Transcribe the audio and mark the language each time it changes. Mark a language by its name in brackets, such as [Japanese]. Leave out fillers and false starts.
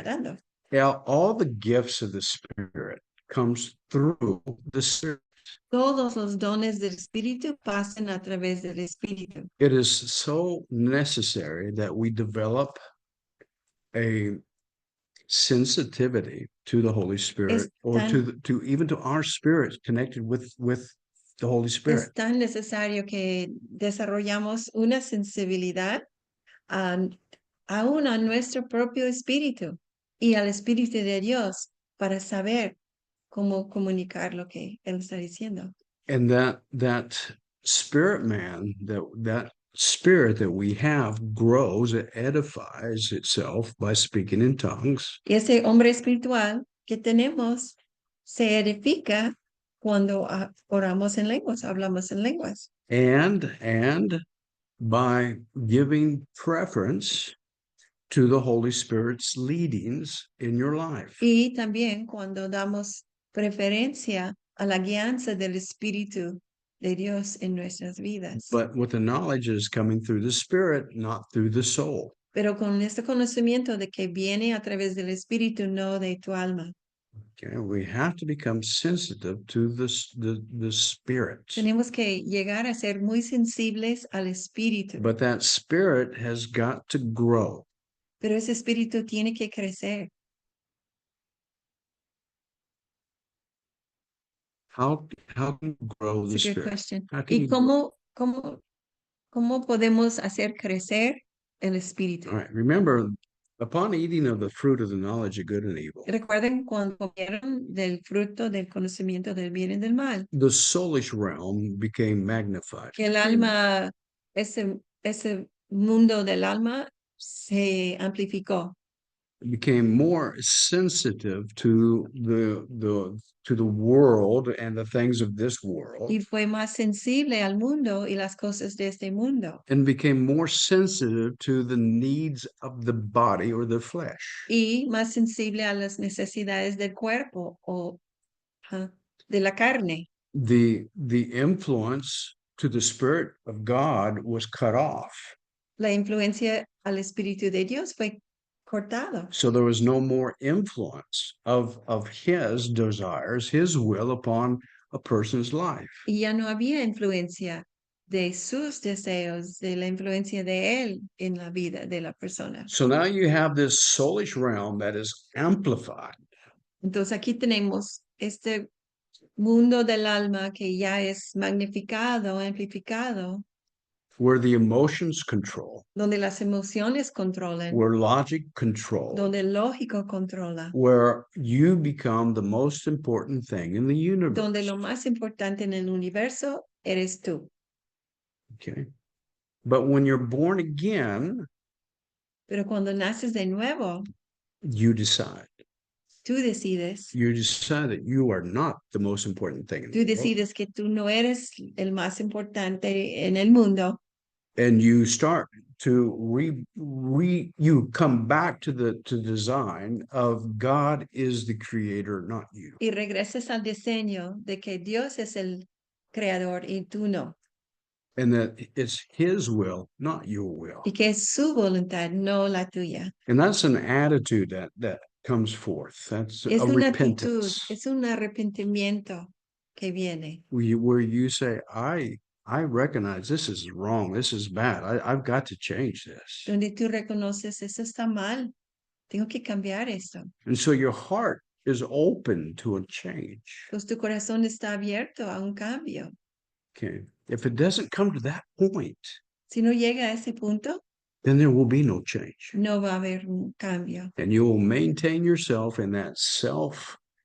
[English] Okay. [Spanish] dando. [English] Now, all the gifts of the Spirit comes through the Spirit. [Spanish] Todos los dones del Espíritu pasan a través del Espíritu. [English] It is so necessary that we develop a sensitivity to the Holy Spirit, or to even to our spirits connected with the Holy Spirit. [Spanish] Es tan necesario que desarrollamos una sensibilidad aún a nuestro propio espíritu y al Espíritu de Dios para saber cómo comunicar lo que Él está diciendo. [English] And that spirit man, that spirit that we have grows, it edifies itself by speaking in tongues. [Spanish] Y ese hombre espiritual que tenemos se edifica cuando oramos en lenguas, hablamos en lenguas. [English] And by giving preference to the Holy Spirit's leadings in your life. [Spanish] Y también cuando damos preferencia a la guianza del Espíritu de Dios en nuestras vidas. [English] But with the knowledge is coming through the Spirit, not through the soul. [Spanish] Pero con este conocimiento de que viene a través del Espíritu, no de tu alma. [English] Okay, we have to become sensitive to the Spirit. [Spanish] Tenemos que llegar a ser muy sensibles al Espíritu. [English] But that Spirit has got to grow. [Spanish] Pero ese Espíritu tiene que crecer. [English] How can you grow the It's a good spirit? question. How can [Spanish] ¿Y [English] you grow? [Spanish] cómo podemos hacer crecer el espíritu? [English] All right. Remember, upon eating of the fruit of the knowledge of good and evil, [Spanish] Recuerden cuando comieron del fruto del conocimiento del bien y del mal, [English] the soulish realm became magnified. [Spanish] que el alma, ese mundo del alma se amplificó [English] It became more sensitive to the world and the things of this world, [Spanish] y fue más sensible al mundo y las cosas de este mundo [English] and became more sensitive to the needs of the body or the flesh. [Spanish] y más sensible a las necesidades del cuerpo o de la carne. [English] The influence to the Spirit of God was cut off. [Spanish] La influencia al Espíritu de Dios fue cortado. [English] So there was no more influence of his desires, his will upon a person's life. [Spanish] Y ya no había influencia de sus deseos, de la influencia de él en la vida de la persona. [English] So now you have this soulish realm that is amplified. [Spanish] Entonces aquí tenemos este mundo del alma que ya es magnificado, amplificado, [English] Where the emotions control, [Spanish] donde las emociones controlan, [English] where logic control, [Spanish] donde el lógico controla, [English] where you become the most important thing in the universe. [Spanish] donde lo más importante en el universo eres tú. [English] Okay. But when you're born again, [Spanish] Pero cuando naces de nuevo, [English] you decide. [Spanish] tú decides. [English] You decide that you are not the most important thing in [Spanish] Tú [English] the world. [Spanish] decides que tú no eres el más importante en el mundo. [English] And you start to you come back to the design of God is the creator, not you. [Spanish] Y regresas al diseño de que Dios es el creador y tú no. [English] And that it's his will, not your will. [Spanish] Y que es su voluntad, no la tuya. [English] And that's an attitude that comes forth. That's [Spanish] Es [English] a [Spanish] una actitud, [English] repentance. [Spanish] es un arrepentimiento que viene. [English] Where you say, I recognize this is wrong. This is bad. I've got to change this. [Spanish] Donde tú reconoces, eso está mal. Tengo que cambiar esto. [English] And so your heart is open to a change. [Spanish] Pues tu corazón está abierto a un cambio. [English] Okay. If it doesn't come to that point, [Spanish] Si no llega a ese punto, [English] then there will be no change. [Spanish] no va a haber un cambio. [English] And you will maintain yourself in that self